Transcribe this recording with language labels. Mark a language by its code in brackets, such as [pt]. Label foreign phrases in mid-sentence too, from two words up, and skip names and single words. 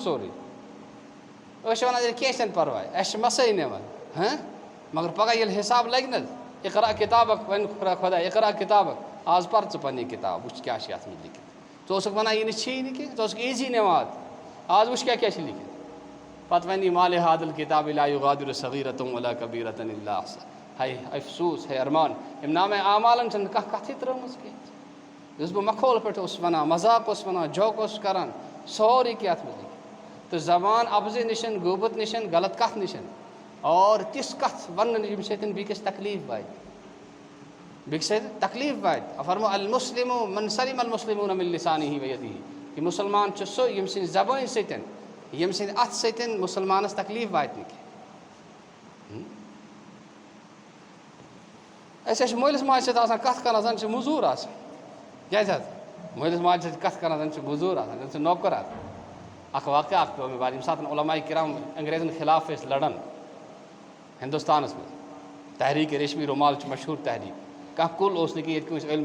[ks] سورُے أسۍ چھِ وَنان کینٛہہ چھَنہٕ پَرواے اَسہِ چھِ مَسٲے نِوان مگر پَگاہ ییٚلہِ حِساب لَگہِ نہ حظ اقرا کِتابَک وَنہِ خۄدا اقرا کِتابَک آز پَر ژٕ پنٛنہِ کِتاب وٕچھ کیٛاہ چھِ یَتھ منٛز لیکھِتھ ژٕ اوسُکھ وَنان یہِ نہٕ چھی نہٕ کینٛہہ ژٕ اوسُکھ ایٖزی نِوان آز وٕچھ کیٛاہ چھِ لیکھِتھ پتہ ونی مال حادل کتاب [ar] لا یغادر صغیرۃ ولا کبیرۃ الا احصاها [ks] ہے افسوس ہے ارمان ام نام اعمالن چھ کانٛہہ کتھٕے ترٲومٕژ کینٛہہ یُس بہٕ مخول پٲٹھۍ اوسُس وَنان مذاق اوسُس وَنان جوک اوسُس کَران سورُے کینٛہہ اَتھ منٛز تہٕ زبان ابزِ نِشن غوبت نِشن غلط کتھ نِشن اور تِژھ کتھ وننہٕ ییٚمہِ سۭتۍ بیٚکِس تکلیٖف واتہِ بیٚکہِ سۭتۍ تکلیٖف واتہِ فرمو [ar] المسلم من سلم المسلمون من لسانه ویدیه [ks] کہ مسلمان چھُ سُہ ییٚمہِ سٕنٛدِ زبٲنۍ سۭتۍ ییٚمہِ سٕنٛدِ اَتھٕ سۭتۍ مُسلمانس تکلیٖف واتہِ نہٕ کینٛہہ أسۍ چھِ مٲلِس ماجہِ سۭتۍ آسان کتھ کران زن چھِ موٚزوٗر آسان کیٛازِ حظ مٲلِس ماجہِ سۭتۍ کتھ کران زن چھِ موٚزوٗر آسان زن چھِ نوکر آسان اکھ واقعہ اکھ پیوٚو مےٚ بعد ییٚمہِ ساتہٕ علماء کرام انگریزن خلاف ٲسۍ لڑان ہندوستانس منٛز تحریٖک ریشمی رومال چھِ مشہوٗر تحریٖک کانٛہہ کُل اوس نہٕ کینٛہہ ییٚتہِ کٲنٛسہِ